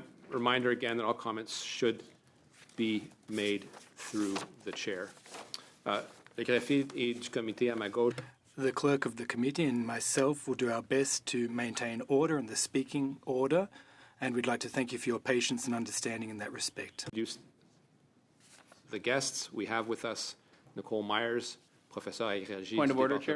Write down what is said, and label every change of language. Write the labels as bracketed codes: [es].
[en] Reminder again that all comments should be made through the chair. [fr] Le greffier et du comité à ma gauche. [en] The clerk of the committee and myself will do our best to maintain order and the speaking order, and we'd like to thank you for your patience and understanding in that respect. The guests, we have with us Nicole Myers, [fr] professeur agrégé [en] Point [fr] du [en] of order, Chair.